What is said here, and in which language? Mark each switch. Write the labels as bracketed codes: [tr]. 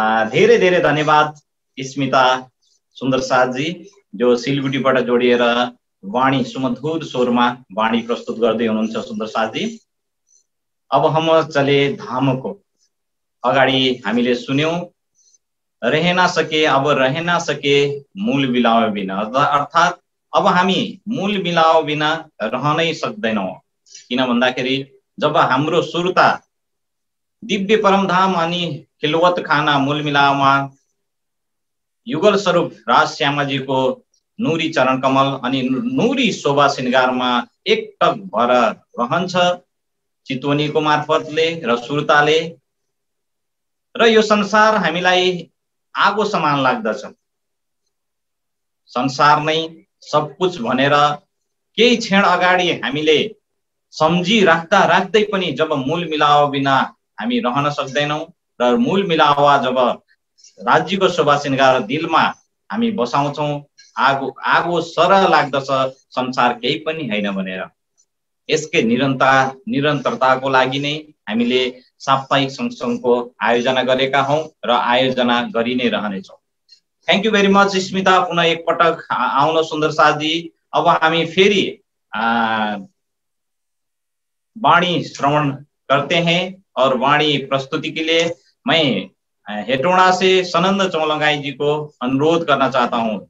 [ne] धेरै धेरै धन्यवाद स्मिता सुन्दर साथ जी, जो सिलगढीबाट जोडिएर वाणी सुमधुर स्वरमा वाणी प्रस्तुत गर्दै हुनुहुन्छ सुन्दर साथ जी। [hi] अब हम चले धाम को [ne] अगाडि हामीले सुन्यौं, [hi] रह ना सके अब रह ना सके मूल मिलाव बिना, [ne] अर्थात् अब हामी मूल मिलाव बिना रहनै सक्दैनौं। किन भन्दाखेरि जब हाम्रो सुरता दिव्य परमधाम अनि खिलवत खाना मूल मिलावमा युगल स्वरूप राज श्यामाजीको नुरी चरण कमल अनि नुरी शोभा श्रृंगारमा एकटक भएर रहन्छ चितवनीको मार्फतले र सुरताले। र यो संसार हामीलाई आगो समान लाग्दछ। संसार नै सब कुछ भनेर केही क्षण अगाडि हामीले सम्झी राख्दा राख्दै पनि जब मूल मिलाव बिना हामी रहन सक्दैनौं र मूल मिलाव जब राज्यको शोभा श्रृंगार दिलमा हामी बसाउँछौं, आगो आगो सरह लाग्दछ संसार केही पनि हैन भनेर। यसकै निरन्तरताको लागि नै हामीले साप्ताहिक सत्संगको आयोजना गरेका हौं र आयोजना गरि नै रहनेछौं। [en] thank you very much [ne] Smita, पुनः एक पटक आउन सुन्दर साथी। अब हामी फेरि [hi] वाणी श्रवण करते हैं और वाणी प्रस्तुति के लिए मैं हेटोड़ा से सनंद चौलंगाई जी को अनुरोध करना चाहता हूं।